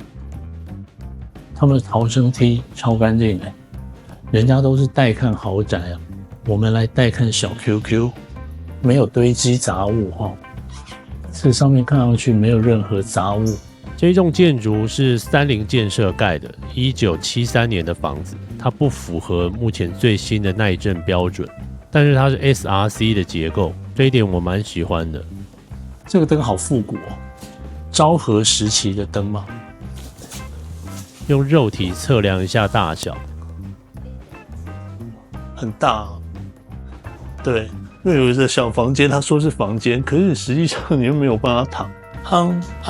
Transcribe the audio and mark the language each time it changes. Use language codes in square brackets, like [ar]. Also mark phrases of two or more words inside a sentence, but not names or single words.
[zh] 他們的逃生梯超乾淨的。人家都是帶看豪宅啊，我們來帶看小 QQ， 沒有堆積雜物哈。這上面看上去沒有任何雜物。這棟建築是30建設蓋的，1973年的房子，它不符合目前最新的耐震標準，但是它是 SRC 的結構，這一點我蠻喜歡的。這個燈好復古哦，昭和時期的燈嗎？用肉體測量一下大小。很大，对，因為有一個小房間，他說是房間，可是實際上你又沒有辦法躺。